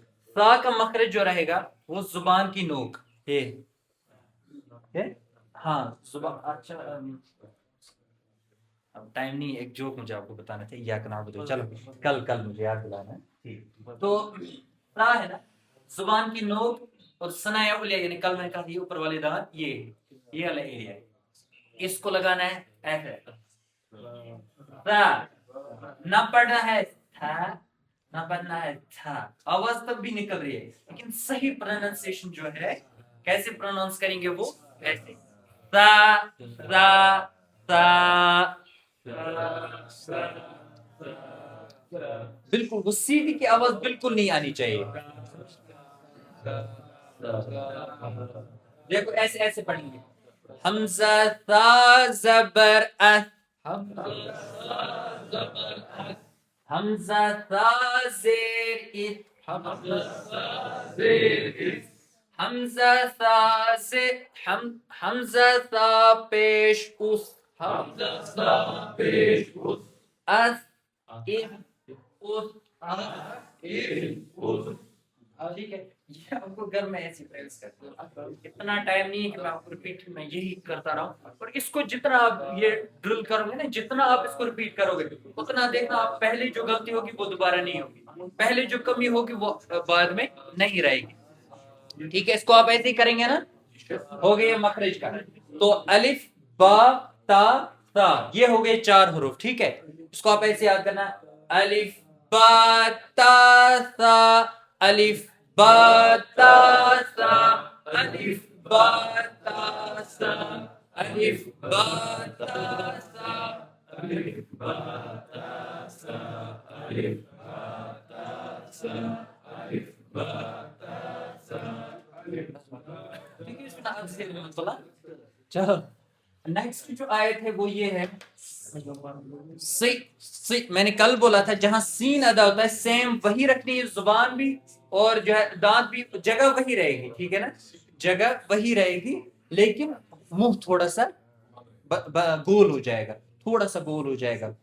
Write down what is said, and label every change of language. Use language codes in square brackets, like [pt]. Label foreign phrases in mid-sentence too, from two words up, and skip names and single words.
[ur] سا کا مخرج جو رہے گا وہ زبان کی نوک، ہاں زبان، اچھا اب ٹائم نہیں، ایک جوک مجھے آپ کو بتانا تھا، یا کنا بدو، چلو کل مجھے یاد دلانا ہے، تو سا ہے نا زبان کی نوک، اور ثنایا علیہ یعنی کل میں نے کہا یہ اوپر والے دانت، یہ والا ایریا ہے، اس کو لگانا ہے ایسے، نہ پڑھنا ہے تھا، نہ پڑھنا ہے تھا، آواز تب بھی نکل رہی ہے لیکن صحیح پروننسیشن جو ہے کیسے پروننس کریں گے وہ ایسے، تا را تا، بالکل وہ سیدھی کی آواز بالکل نہیں آنی چاہیے، دیکھو ایسے ایسے پڑھیں گے، حمزہ تا زبر حمزہ تا زیر حمزہ تا حمزہ تا پیش اس ٹھیک ہے؟ یہ آپ کو گھر میں ایسی پریکٹس کرتے ہو، اتنا ٹائم نہیں ہے کہ میں آپ کو ریپیٹ میں یہی کرتا رہا ہوں، اور اس کو جتنا آپ یہ ڈرل کرو گے نا، جتنا آپ اس کو ریپیٹ کرو گے اتنا دیکھنا آپ پہلے جو غلطی ہوگی وہ دوبارہ نہیں ہوگی، پہلے جو کمی ہوگی وہ بعد میں نہیں رہے گی، ٹھیک ہے؟ اس کو آپ ایسے ہی کریں گے نا، ہو گیا مخرج کا، تو الف با تا تا یہ ہو گئے 4 حروف، ٹھیک ہے؟ اس کو آپ ایسے یاد کرنا، الف با تا تا، الف با تا تا، الف با تا تا، الف با تا تا، الف با تا تا، الف با تا تا، الف با تا تا۔ چلو نیکسٹ جو آیت ہے وہ یہ ہے، میں نے کل بولا تھا جہاں سین ادا ہوتا ہے سیم وہی رکھنی ہے، زبان بھی اور جو ہے دانت بھی، جگہ وہی رہے گی، ٹھیک ہے نا؟ جگہ وہی رہے گی لیکن منہ تھوڑا سا گول ہو جائے گا، تھوڑا سا گول ہو جائے گا۔